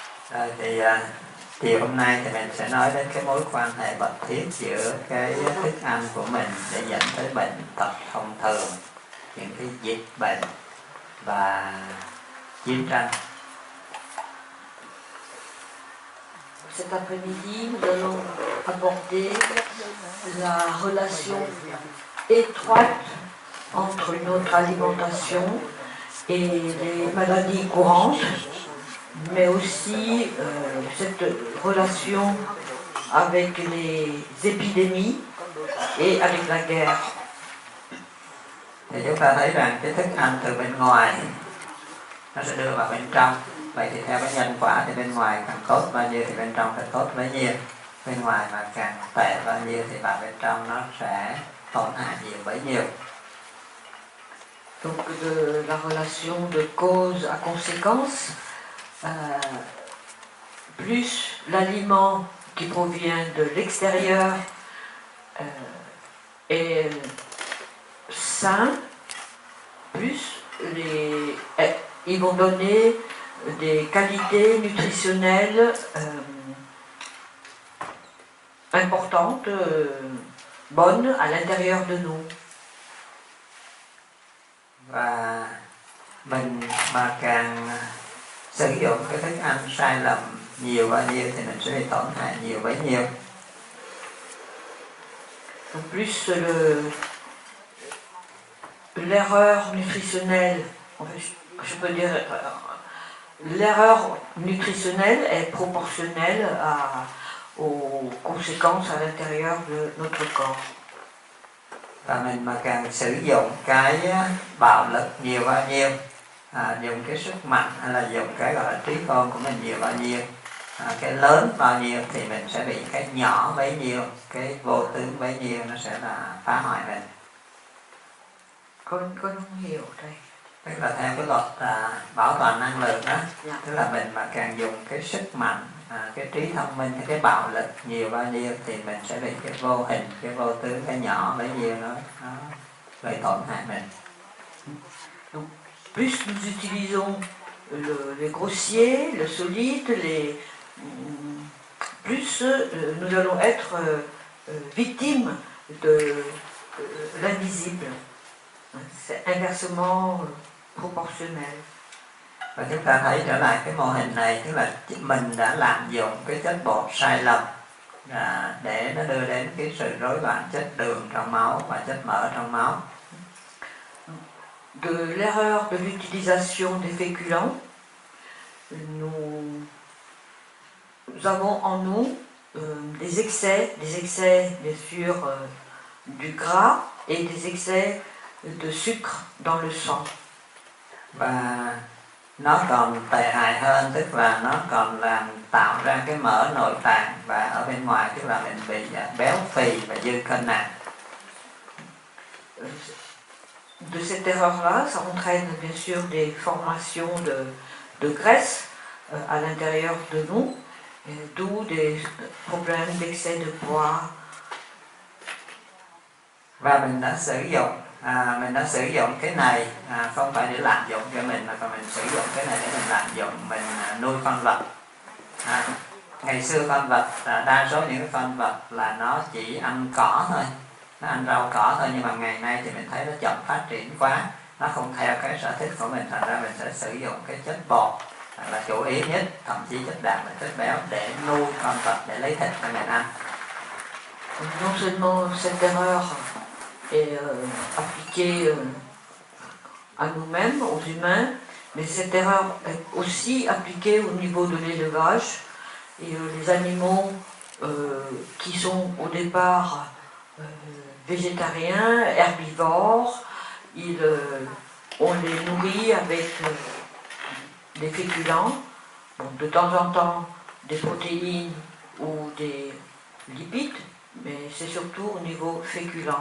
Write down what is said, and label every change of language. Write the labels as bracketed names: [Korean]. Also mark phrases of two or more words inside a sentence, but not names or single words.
[Vietnamese] Rồi thì chiều hôm nay thì mình sẽ nói đến cái mối quan hệ mật thiết giữa cái thức ăn của mình để dẫn tới bệnh tật thông thường, những cái dịch bệnh và chiến tranh. [French] Cet après-midi, nous allons aborder la relation étroite entre notre alimentation et les maladies courantes, mais aussi cette relation avec les épidémies et avec la guerre. [Vietnamese] Thì chúng ta thấy rằng cái thức ăn từ bên ngoài nó sẽ đưa vào bên trong. Vậy thì theo cái nhân quả thì bên ngoài càng tốt bao nhiêu thì bên trong phải tốt bấy nhiêu. Bên ngoài mà càng tệ bao nhiêu thì vào bên trong nó sẽ tổn hại nhiều bấy nhiêu. [French] Donc de la relation de cause à conséquence, plus l'aliment qui provient de l'extérieur est sain, plus ils vont donner des qualités nutritionnelles importantes, bonnes à l'intérieur de nous. [Vietnamese] Và mình mà càng sử dụng cái thức ăn sai lầm nhiều bao nhiêu thì mình sẽ bị tổn hại nhiều bấy nhiêu. [French] Donc plus l'erreur nutritionnelle, je peux dire, l'erreur nutritionnelle est proportionnelle aux conséquences à l'intérieur de notre corps. [Vietnamese] Và mình mà càng sử dụng cái bạo lực nhiều bao nhiêu, dùng cái sức mạnh hay là dùng cái gọi là trí khôn của mình nhiều bao nhiêu, cái lớn bao nhiêu thì mình sẽ bị cái nhỏ bấy nhiêu, cái vô tướng bấy nhiêu nó sẽ là phá hoại mình. Con không hiểu đây. Tức là theo cái luật bảo toàn năng lượng đó, tức là mình mà càng dùng cái sức mạnh, cái trí thông minh, cái bạo lực nhiều bao nhiêu thì mình sẽ bị cái vô hình, cái vô tướng, cái nhỏ bấy nhiêu nó gây tổn hại mình. [French] Donc, plus nous utilisons le grossier, le solide, plus nous allons être victimes de l'invisible. C'est inversement proportionnel. [Vietnamese] Và chúng ta thấy trở lại cái mô hình này, tức là mình đã lạm dụng cái chất bột sai lầm để nó đưa đến cái sự rối loạn chất đường trong máu và chất mỡ trong máu. [French] De l'erreur de l'utilisation des féculents, nous avons en nous des excès bien sûr du gras et des excès de sucre dans le sang. [Vietnamese] Và nó còn tệ hại hơn, tức là nó còn làm tạo ra cái mỡ nội tạng, và ở bên ngoài tức là mình bị béo phì và dư cân nặng. [French] De cette erreur-là, ça entraîne bien sûr des formations de graisse à l'intérieur de nous, d'où des problèmes d'excès de poids. [Vietnamese] Và mình đã sử dụng cái này không phải để lạm dụng cho mình, mà còn mình sử dụng cái này để mình lạm dụng, mình nuôi con vật. Ngày xưa con vật, đa số những cái con vật là nó chỉ ăn cỏ thôi, nó ăn rau cỏ thôi, nhưng mà ngày nay thì mình thấy nó chậm phát triển quá, nó không theo cái sở thích của mình, thành ra mình sẽ sử dụng cái chất bột là chủ yếu nhất, thậm chí chất đạm và chất béo để nuôi con vật, để lấy thịt cho mình ăn. [French] Non seulement cette erreur est appliquée à nous-mêmes, aux humains, mais cette erreur est aussi appliquée au niveau de l'élevage. Et les animaux qui sont au départ végétariens, herbivores, on les nourrit avec des féculents, donc de temps en temps des protéines ou des lipides, mais c'est surtout au niveau féculent.